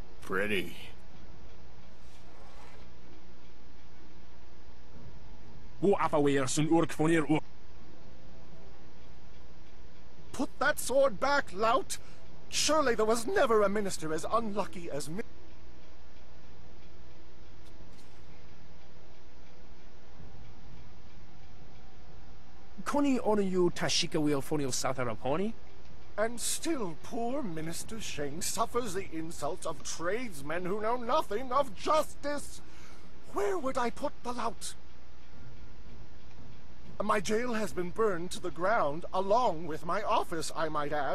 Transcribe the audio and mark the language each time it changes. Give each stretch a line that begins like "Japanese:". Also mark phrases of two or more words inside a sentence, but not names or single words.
English: pretty. Put that sword back, lout! Surely there was never a minister as unlucky as me. Koni onayu tashika wil fonil satharaponi? And still poor Minister Sheng suffers the insults of tradesmen who know nothing of justice. Where would I put the lout? My jail has been burned to the ground, along with my office, I might add.